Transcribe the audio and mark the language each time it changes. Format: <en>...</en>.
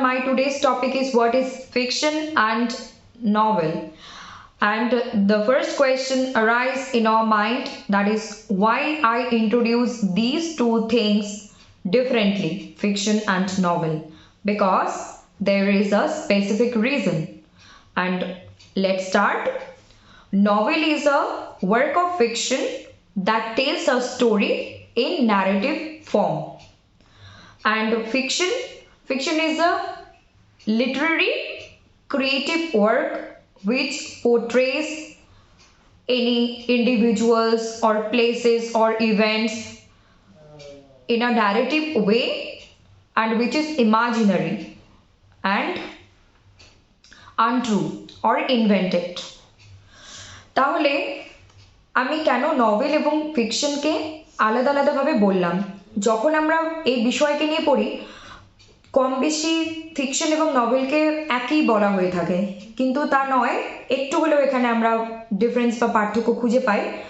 <en>My today's topic is what is fiction and novel. And the first question arise in our mind, that is why I introduce these two things differently, fiction and novel, because there is a specific reason. And let's start. Novel is a work of fiction that tells a story in narrative form, and fiction is a literary creative work which portrays any individuals or places or events in a narrative way, and which is imaginary and untrue or invented.</en> <bn>তাহলে আমি কেন novel এবং ফিকশনকে আলাদা আলাদাভাবে বললাম? যখন আমরা এই বিষয়কে নিয়ে পড়ি, কম বেশি ফিকশন এবং নভেলকে একই বলা হয়ে থাকে, কিন্তু তা নয়, একটু হলেও এখানে আমরা ডিফারেন্স বা পার্থক্য খুঁজে পাই।</bn>